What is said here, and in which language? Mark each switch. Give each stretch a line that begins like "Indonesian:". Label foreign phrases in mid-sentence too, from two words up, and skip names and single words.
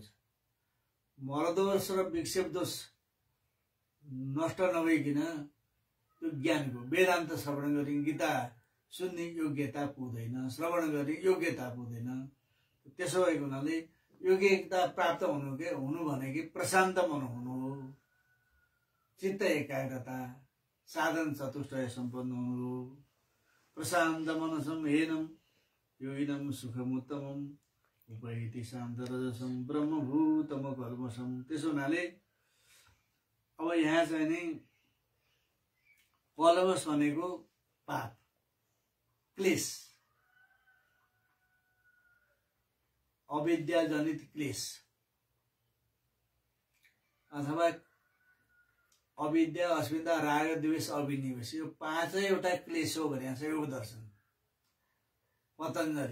Nepali: मल दोष र विक्षेप दोष नष्ट नभइकन त्यो ज्ञानको वेदान्त श्रवण गर्ने गीता सुन्ने योग्यता पुग्दैन, श्रवण गर्ने योग्यता पुग्दैन। त्यसो भएको हुनाले योग्यता प्राप्त हुनु भनेको प्रशान्त मन हुनु हो। चित्त एकाग्रता साधन चतुष्टय सम्पन्न हुनु हो।
Sanskrit: प्रशान्त मनसं हेनम योगिनम सुखमुत्तमम् उपैति शान्त रजसं ब्रह्मभूतम कल्मषम्।
Nepali: त्यसो हुनाले अब यहाँ चाहिँ नि कलमस भनेको पाप क्लेश, अविद्या जनित क्लेश अथवा अविद्या अस्मिता राग द्वेष अभिनिवेश, यो 5वटा क्लेश हो भने योग दर्शन पतञ्जलिले।